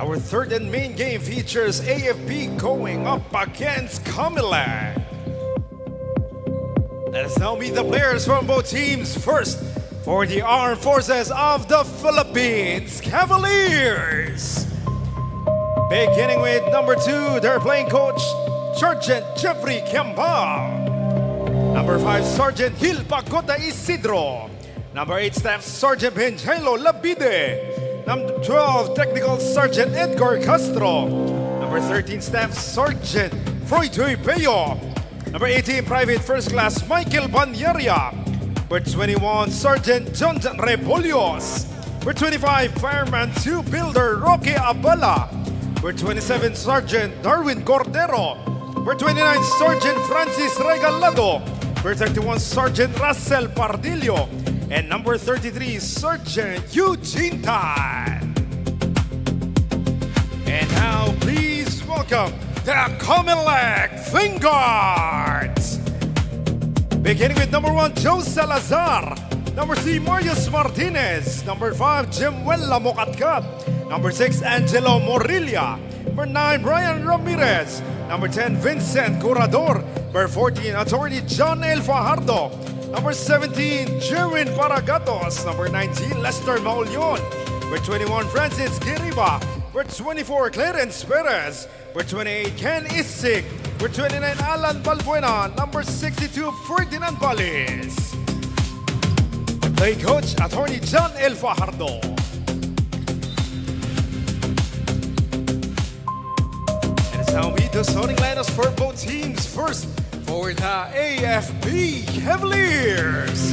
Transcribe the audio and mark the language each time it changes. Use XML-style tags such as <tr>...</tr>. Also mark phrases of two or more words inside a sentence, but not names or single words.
<en>Our third and main game features AFP going up against COMELEC. Let us now meet the players from both teams. First, for the Armed Forces of the Philippines, Cavaliers. Beginning with number 2, their playing coach, Sergeant Jeffrey Kembal. Number 5, Sergeant Gil Pagota Isidro. Number 8, Staff Sergeant Benjelo Labide. Number 12, Technical Sergeant Edgar Castro. Number 13, Staff Sergeant Froidoy Peyo. Number 18, Private First Class Michael Banyaria. Number 21, Sergeant John Repolios. Number 25, Fireman 2 Builder Roque Abala. Number 27, Sergeant Darwin Cordero. Number 29, Sergeant Francis Regalado. Number 31, Sergeant Russell Pardillo. And number 33, Sergeant Eugene Tan. And now, please welcome the COMELEC Vanguards. Beginning with number 1, Joe Salazar. Number 3, Marius Martinez. Number 5, Jemuela Mocatcat. Number 6, Angelo Morilla. Number 9, Brian Ramirez. Number 10, Vincent Curador. Number 14, Attorney John L. Fajardo. Number 17, Jerwin Paragatos. Number 19, Lester Maulion. Number 21, Francis Giriba. Number 24, Clarence Perez. Number 28, Ken Isik. Number 29, Alan Balbuena. Number 62, Ferdinand Balis. Play coach, Attorney John L. Fajardo. And it's now meet the starting lineups for both teams. First, for the AFP Cavaliers.</en>